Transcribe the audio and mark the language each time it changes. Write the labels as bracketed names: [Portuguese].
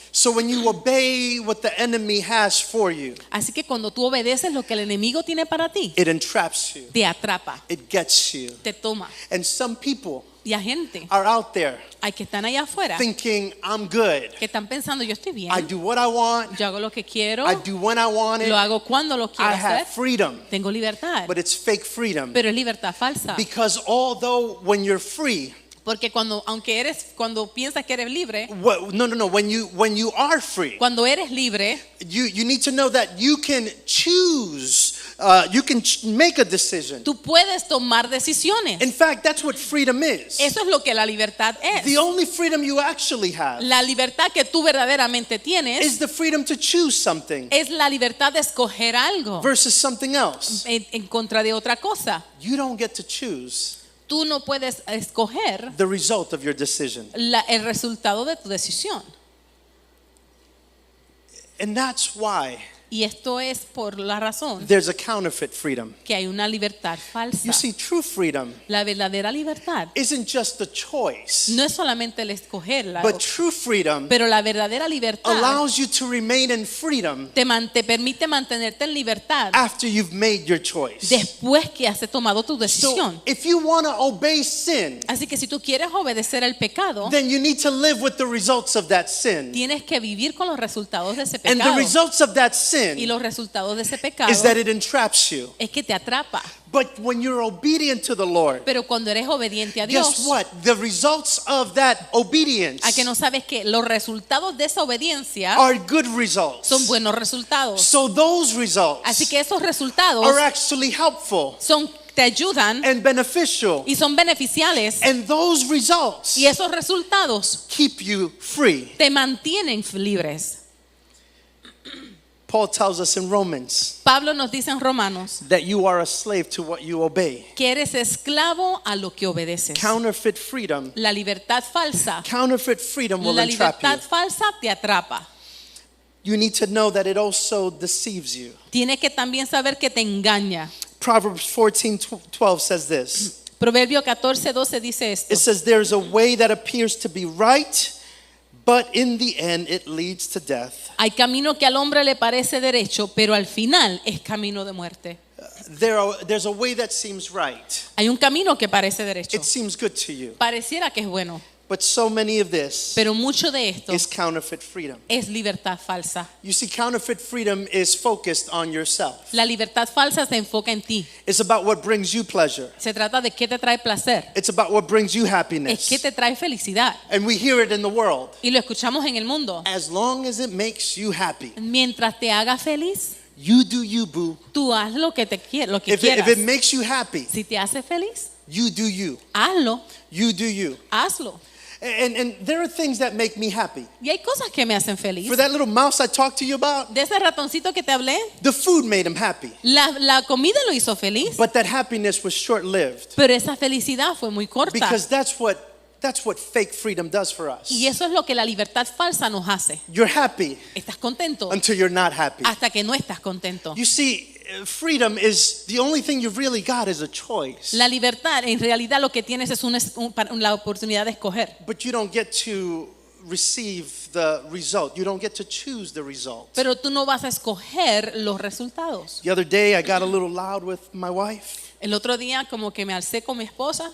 [English] So when you obey what the enemy has for you, [Spanish] Así que cuando tú obedeces lo que el enemigo tiene para ti, [English] it entraps you. [Spanish] te atrapa, [English] It gets you. [Spanish] te toma. [English] And some people [Spanish] Y hay gente, [English] are out there [Spanish] hay que están allá afuera, [English] thinking, I'm good. [Spanish] que están pensando, yo estoy bien, [English] I do what I want. [Spanish] yo hago lo que quiero, [English] I do when I want it. [Spanish] lo hago cuando lo quiero [English] I have [Spanish] hacer, [English] freedom. [Spanish] tengo libertad, [English] But it's fake freedom. [Spanish] pero es libertad falsa. [English] Because although when you're free, [Spanish] Porque cuando piensas que eres libre, [English] when you are free, [Spanish] cuando eres libre, [English] you need to know that you can choose, make a decision. [Spanish] tú puedes tomar decisiones. [English] In fact, that's what freedom is. [Spanish] Eso es lo que la libertad es. [English] The only freedom you actually have [Spanish] La libertad que tú verdaderamente tienes [English] is the freedom to choose something [Spanish] es la libertad de escoger algo [English] versus something else. [Spanish] en contra de otra cosa. [English] You don't get to choose [Spanish] Tú no puedes escoger [English] the result of your decision. [Spanish] el resultado de tu decisión. [English] And that's why [Spanish] Y esto es por la razón [English] there's a counterfeit freedom. [Spanish] que hay una libertad falsa. [English] You see, true freedom [Spanish] La verdadera libertad [English] isn't just a choice, [Spanish] no es solamente el escogerla, [English] but true freedom [Spanish] pero la verdadera libertad [English] allows you to remain in freedom [Spanish] te permite mantenerte en libertad [English] after you've made your choice. [Spanish] después que has tomado tu decisión. [English] So, if you want to obey sin, [Spanish] Así que si tú quieres obedecer el pecado, [English] then you need to live with the results of that sin. [Spanish] tienes que vivir con los resultados de ese [English] And the [Spanish] pecado. [English] results of that sin [Spanish] Y los resultados de ese pecado [English] is that it entraps you. [Spanish] es que te atrapa. [English] But when you're obedient to the Lord, [Spanish] Pero cuando eres obediente a Dios, [English] guess what? The results of that obedience [Spanish] a que no sabes que los resultados de esa obediencia [English] are good results. [Spanish] son buenos resultados. [English] So those results [Spanish] Así que esos resultados [English] are actually helpful [Spanish] te ayudan [English] and beneficial. [Spanish] y son beneficiales. [English] And those results [Spanish] Y esos resultados [English] keep you free. [Spanish] te mantienen libres. [English] Paul tells us in Romans [Spanish] Pablo nos dice en Romanos [English] that you are a slave to what you obey. [Spanish] que eres esclavo a lo que obedeces. [English] Counterfeit freedom. [Spanish] La libertad falsa, [English] Counterfeit freedom will [Spanish] la [English] entrap you. [Spanish] libertad falsa te atrapa. [English] You need to know that it also deceives you. [Spanish] Tienes que también saber que te engaña. [English] Proverbs 14:12 says this. [Spanish] Proverbio 14:12 dice esto. [English] It says there's a way that appears to be right, but in the end it leads to death. [Spanish] Hay camino que al hombre le parece derecho, pero al final es camino de muerte. [English] there's a way that seems right. [Spanish] Hay un camino que parece derecho. [English] It seems good to you. [Spanish] Pareciera que es bueno, [English] But so many of this [Spanish] pero mucho de esto [English] is counterfeit freedom. [Spanish] es libertad falsa. [English] You see, counterfeit freedom is focused on yourself. [Spanish] La libertad falsa se enfoca en ti. [English] It's about what brings you pleasure. [Spanish] Se trata de qué te trae placer, [English] It's about what brings you [Spanish] es [English] happiness. [Spanish] qué te trae felicidad. [English] And we hear it in the world. [Spanish] Y lo escuchamos en el mundo. [English] As long as it makes you happy, [Spanish] Mientras te haga feliz, [English] you do you, boo. [Spanish] tú haz lo que lo que [English] If [Spanish] quieras. [English] it makes you happy, [Spanish] Si te hace feliz, [English] you do you. [Spanish] hazlo, [English] You do you. [Spanish] hazlo. [English] And there are things that make me happy. [Spanish] Y hay cosas que me hacen feliz. [English] For that little mouse I talked to you about, [Spanish] De ese ratoncito que te hablé, [English] the food made him happy. [Spanish] la comida lo hizo feliz, [English] But that happiness was short-lived. [Spanish] pero esa felicidad fue muy corta. [English] Because that's what fake freedom does for us. [Spanish] Y eso es lo que la libertad falsa nos hace. [English] You're happy [Spanish] Estás contento [English] until you're not happy. [Spanish] hasta que no estás contento. [English] You see, freedom is the only thing you've really got is a choice. [Spanish] La libertad, en realidad lo que tienes es la oportunidad de escoger. [English] But you don't get to receive the result. You don't get to choose the result. [Spanish] Pero tú no vas a escoger los resultados. [English] The other day I got a little loud with my wife, [Spanish] El otro día como que me alcé con mi esposa